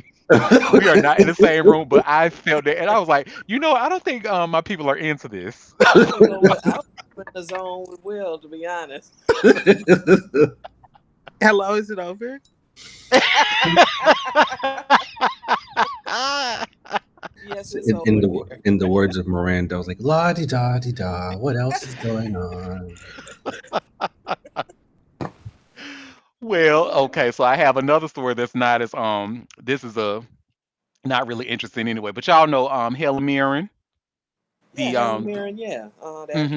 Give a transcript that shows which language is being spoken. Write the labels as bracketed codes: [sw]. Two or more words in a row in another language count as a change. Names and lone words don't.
[en] We are not in the same room, but I felt it, and I was like, I don't think my people are into this. You know what? I was in the zone with Will, to be honest. Hello, is it over? Yes, So it's in over here. in the words of Miranda, I was like, la di da di da. What else is going on? Well, okay, so I have another story that's not as this is a not really interesting anyway, but y'all know Helen Mirren, Yeah, the Helen Mirren. Yeah, the actress.